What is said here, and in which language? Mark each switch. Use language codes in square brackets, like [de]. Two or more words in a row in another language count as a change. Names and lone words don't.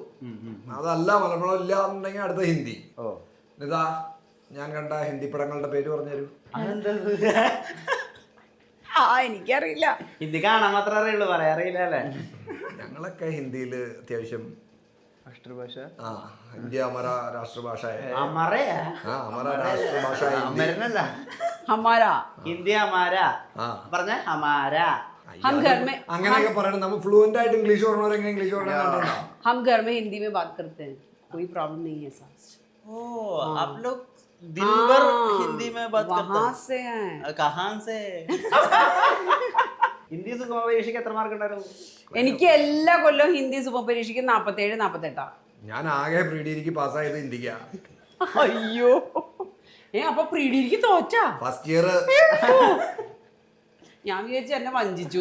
[ml] അതല്ല മലയാളം പടം ഇല്ല എന്നുണ്ടെങ്കിൽ അടുത്ത ഹിന്ദി. ഇതാ ഞാൻ കണ്ട ഹിന്ദി പടങ്ങളുടെ പേര് പറഞ്ഞുതരൂ. എനിക്കറിയില്ല. ഹിന്ദി കാണാൻ മാത്രമേ അറിയുള്ളൂ, പറയാറിയില്ല അല്ലേ? ഞങ്ങളൊക്കെ ഹിന്ദിയിൽ അത്യാവശ്യം രാഷ്ട്രഭാഷ. [hi] ആ, ഇന്ത്യ हमारा राष्ट्रभाषा है. [ml] അമറയാ? [hi] हाँ, हमारा राष्ट्रभाषा है हिंदी. [ml] അമരനല്ല, ഹമാരാ ഹിന്ദി ഹമാര പറഞ്ഞ ഹമാര. [hi] हम घर में [ml] അങ്ങനെയൊക്കെ പറയണം. നമ്മൾ ഫ്ലുവന്റ് ആയിട്ട് ഇംഗ്ലീഷ് പറഞ്ഞവരെങ്ങനെ ഇംഗ്ലീഷ് പറഞ്ഞോ. [hi] हम घर में हिंदी में बात करते हैं, कोई प्रॉब्लम नहीं है सास. ഓ आप लोग दिन भर हिंदी में बात करते वहां हैं? से हैं. कहां से? [ml] ഹിന്ദി സുഗമ പരീക്ഷയ്ക്ക് എത്ര മാർക്ക് ഉണ്ടായിരുന്നു? എനിക്ക് എല്ലാ കൊല്ലവും ഹിന്ദി സുഖ പരീക്ഷയ്ക്ക് 47-48. ഞാൻ ആകെ പ്രീ ഡിഗ്രിക്ക് പാസ്സായത് ഇന്ത്യക്കാ. അയ്യോ, അപ്പൊ പ്രീ ഡിഗ്രിക്ക് തോറ്റാ? ഫസ്റ്റ് ഇയർ ഞാൻ വിചാരിച്ചു എന്നെ വഞ്ചിച്ചു.